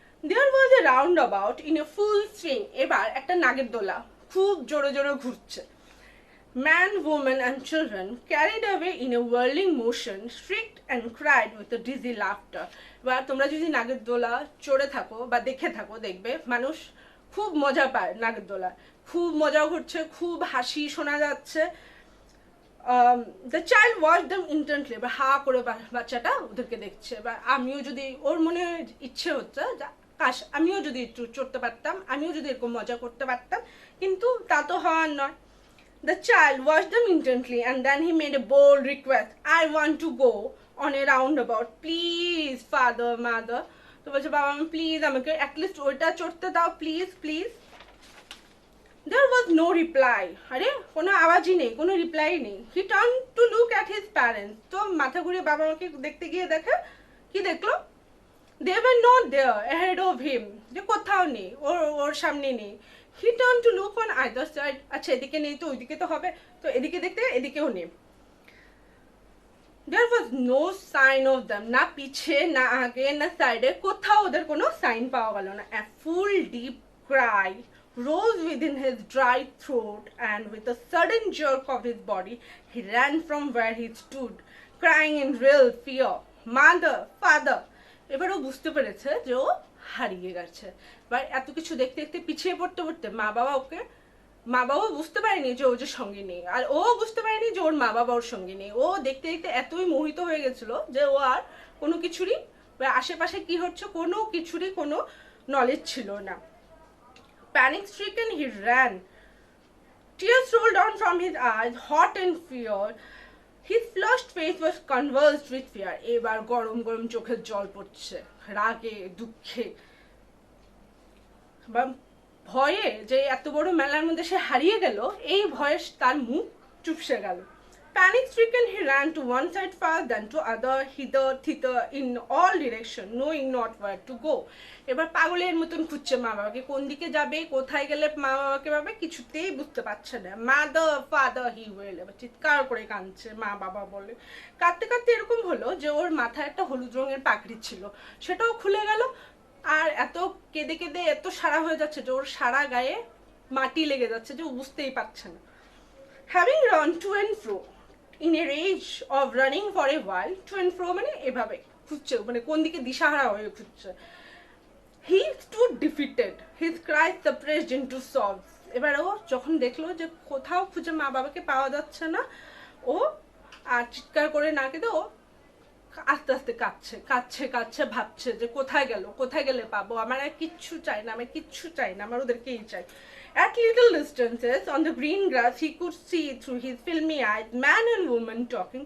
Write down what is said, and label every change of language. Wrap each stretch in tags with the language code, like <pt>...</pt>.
<en>There was a roundabout in a full swing.</en> <bn>এবার একটা নাগের দোলা খুব জোরে জোরে ঘুরছে।</bn> <en>Man, woman and children carried away in a whirling motion shrieked and cried with a dizzy laughter.</en> <bn>এবার তোমরা যদি নাগের দোলা চড়ে থাকো বা দেখে থাকো, দেখবে মানুষ খুব মজা পায় নাগের দোলা, খুব মজা করছে, খুব হাসি শোনা যাচ্ছে।</bn> <en>The child watched them intently.</en> <bn>এবার হা করে বাচ্চাটা ওদেরকে দেখছে। এবার আমিও যদি, ওর মনে ইচ্ছে হচ্ছে কাশ আমিও যদি একটু চড়তে পারতাম, আমিও যদি এরকম মজা করতে পারতাম, কিন্তু তা তো হওয়ার নয়।</bn> <en>The child watched them intently and then he made a bold request. I want to go on a roundabout. Please, father, mother.</en> <bn>তো বলছে বাবা মা প্লিজ আমাকে অ্যাটলিস্ট ওইটা চড়তে দাও, please please.</bn> <en>There was no reply.</en> <bn>আরে কোনো আওয়াজই নেই, কোনো রিপ্লাই নেই।</bn> <en>He turned to look at his parents.</en> <bn>তো মাথা ঘুরিয়ে বাবা মাকে দেখতে গিয়ে দেখে, কি দেখলো?</bn> <en>They were not there ahead of him.</en> <bn>যে কোথাও নেই, ওর সামনে নেই।</bn> <en>He turned to look on either side.</en> <bn>আচ্ছা এদিকে নেই তো ওইদিকে তো হবে, তো এদিকে দেখতে এদিকেও নেই।</bn> <en>There was no sign of them.</en> <bn>না পিছে না আগে না সাইডে, কোথাও ওদের কোনো সাইন পাওয়া গেল না।</bn> <en>A full deep cry rose within his dry throat, and with a sudden jerk of his body, he ran from where he stood, crying in real fear, "Mother, father!"</en> <bn>এবার ও বুঝতে পেরেছে যে ও হারিয়ে গেছে। এবার এত কিছু দেখতে দেখতে পিছিয়ে পড়তে পড়তে মা বাবা বুঝতে পারেনি যে ও যে সঙ্গে নেই, আর ও বুঝতে পারেনি যে ওর মা বাবা ওর সঙ্গে নেই। ও দেখতে দেখতে এতই মোহিত হয়ে গেছিল যে ও আর কোনো কিছুরই আশেপাশে কি হচ্ছে কোনো কিছুরই কোনো নলেজ ছিল না।</bn> <en>Panic stricken, he ran. Tears rolled down from his eyes, hot and fear. His flushed face was convulsed with fear.</en> <bn>এবার গরম গরম চোখের জল পড়ছে, রাগে দুঃখে বা ভয়ে যে এত বড় মেলার মধ্যে সে হারিয়ে গেল, এই ভয়ে তার মুখ চুপসে গেল।</bn> <en>Panic stricken, he ran to one side fast, then to other, hither, thither, in all direction, knowing not where to go.</en> <bn>এবার পাগলের মতন খুঁজছে মা বাবাকে, কোন দিকে যাবে, কোথায় গেলে মা বাবাকে পাবে, কিছুতেই বুঝতে পারছে না।</bn> <en>mother father he well,</en> <bn>এবার চিৎকার করে কাঁদছে মা বাবা বলে। কাঁদতে কাঁদতে এরকম হলো যে ওর মাথায় একটা হলুদ রঙের পাগড়ি ছিল, সেটাও খুলে গেল। আর এত কেঁদে কেঁদে এত সারা হয়ে যাচ্ছে যে ওর সারা গায়ে মাটি লেগে যাচ্ছে, যে ও বুঝতেই পারছে না।</bn> <en>Having run to and fro in a rage of running for a while, to and fro</en> <bn>মানে এভাবে খুঁজছে, মানে কোন দিকে দিশাহারা হয়ে খুঁজছে।</bn> <en>He stood defeated, his cries suppressed into sobs.</en> <bn>এবার ও যখন দেখলো যে কোথাও খুঁজে মা বাবাকে পাওয়া যাচ্ছে না, ও আর চিৎকার করে না কেঁদে ও আস্তে আস্তে কাঁদছে কাঁদছে কাঁদছে, ভাবছে যে কোথায় গেল, কোথায় গেলে পাবো, আমার আর কিচ্ছু চাই না, আমার কিচ্ছু চাই না, আমার ওদেরকেই চাই।</bn> <en>At little distances on the green grass he could see through his filmy eyes man and woman talking.</en>